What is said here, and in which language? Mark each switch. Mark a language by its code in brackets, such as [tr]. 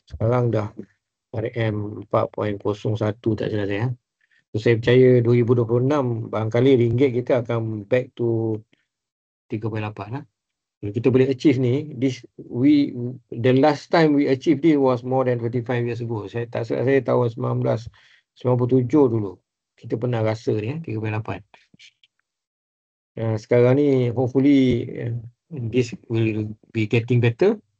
[ms] Sekarang dah RM 4.01 tak salah saya. So, saya percaya 2026 barangkali ringgit kita akan back to 3.8 lah. Kita boleh achieve ni, [en] the last time we achieve this was more than 25 years ago. [ms] Saya tak salah saya tahun 1997 dulu. Kita pernah rasa ni 3.8. Sekarang ni [en] hopefully this will be getting better.